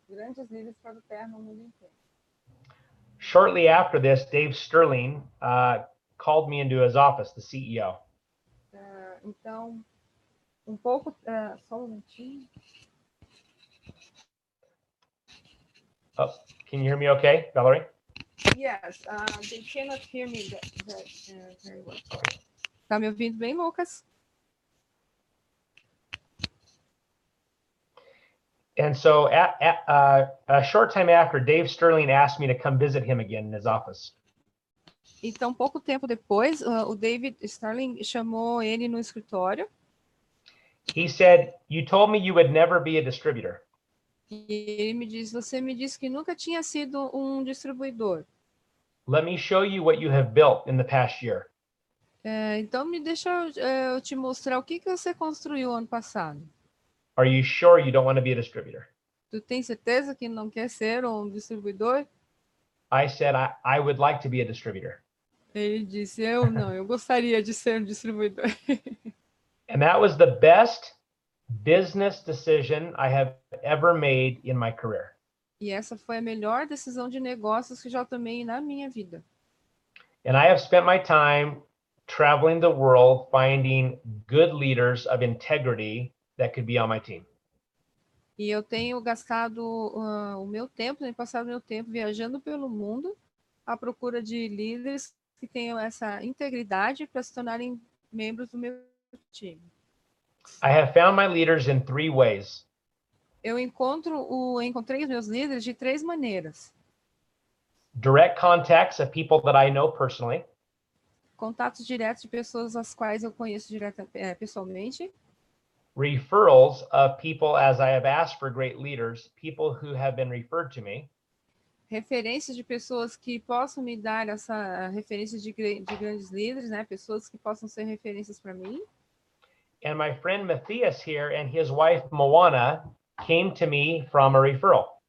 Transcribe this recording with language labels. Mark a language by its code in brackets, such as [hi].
[pt] Grandes líderes para o Doterra no mundo inteiro. [en] Shortly after this, Dave Sterling called me into his office, the CEO. [pt] Então, pouco, só um minutinho. [en] Oh, can you hear me okay, Valerie? Yes, they cannot hear me very well. [pt] Tá me ouvindo bem, Lucas? [en] And so a short time after, Dave Sterling asked me to come visit him again in his office. [pt] Então, pouco tempo depois, o David Sterling chamou ele no escritório. [en] He said, "You told me you would never be a distributor." [pt] E ele me disse, você me disse que nunca tinha sido um distribuidor. [en] Let me show you what you have built in the past year. [pt] Então, me deixa eu te mostrar o que você construiu ano passado. [en] Are you sure you don't want to be a distributor? [pt] Tu tem certeza que não quer ser um distribuidor? [en] I said, I would like to be a distributor. [pt] Ele disse, eu gostaria de ser um distribuidor. [en] And that was the best business decision I have ever made in my career. [pt] E essa foi a melhor decisão de negócios que já tomei na minha vida. [en] And I have spent my time traveling the world finding good leaders of integrity that could be on my team. [pt] E eu tenho gastado o meu tempo, tenho passado meu tempo viajando pelo mundo à procura de líderes que tenham essa integridade para se tornarem membros do meu time. [en] I have found my leaders in 3 ways. [pt] Eu encontrei os meus líderes de 3 maneiras. [en] Direct contacts of people that I know personally. [pt] Contatos diretos de pessoas as quais eu conheço pessoalmente. [en] Referrals of people, as I have asked for great leaders, people who have been referred to me. [pt] Referências de pessoas que possam me dar essa referência de grandes líderes, né? Pessoas que possam ser referências para mim. [en] And my friend Matthias here and his wife Moana came to me from a referral.